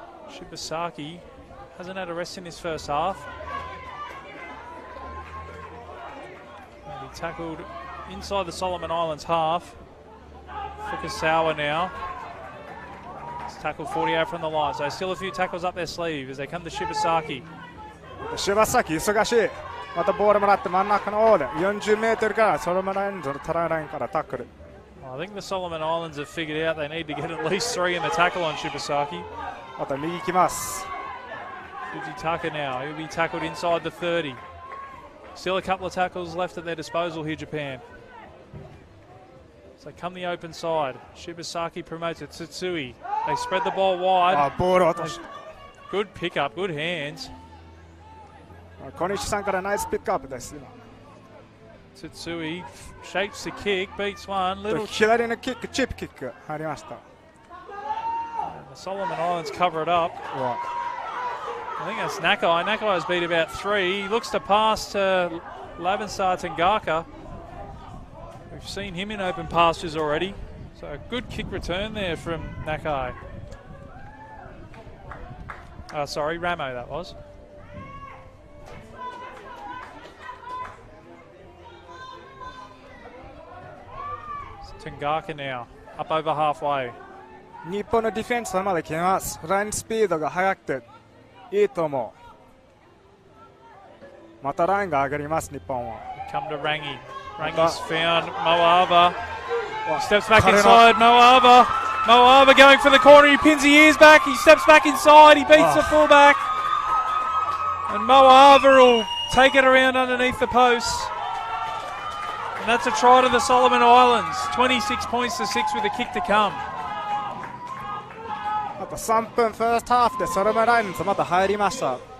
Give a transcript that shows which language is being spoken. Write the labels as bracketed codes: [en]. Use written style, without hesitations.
[en] Shibasaki hasn't had a rest in this first half. And he tackled inside the Solomon Islands half. Fukasawa now. He's tackled 40 out from the line, so still a few tackles up their sleeve as they come to Shibasaki. [ja] Shibasaki 忙しい。またボールもらって真ん中の方で40メートルからソロモンラインズのトライラインからタックル。 [en] I think the Solomon Islands have figured out they need to get at least 3 in the tackle on Shibasaki. [ja] また右行きます。 [en] Fujitaka now, he'll be tackled inside the 30. Still a couple of tackles left at their disposal here, Japan. So come the open side. Shibasaki promotes it. Tsutsui. They spread the ball wide. Good pickup, good hands. [ja] 小西さんからナイスピックアップです。 [en] Tsutsui shapes the kick, beats one. Little [ja] 左のキック、チップキック入りました。 [en] The Solomon Islands cover it up. Right. I think that's Nakai. Nakai's beat about 3. He looks to pass to Lavenstar Tangaka. We've seen him in open pastures already. So a good kick return there from Nakai. Sorry, Ramo that was. Tangaka now, up over halfway. [ja] 日本のディフェンスまで来ます。ラインスピードが速くていいと思う。またラインが上がります、日本は。 [en] Come to Rangi. Rangi's found Moava. Steps back inside. Moava. Moava going for the corner. He pins the ears back. He steps back inside. He beats the fullback. And Moava will take it around underneath the post. And that's a try to the Solomon Islands. 26 points to 6 with a kick to come. [ja] あと3分ファーストハーフでソロムラインズまた入りました。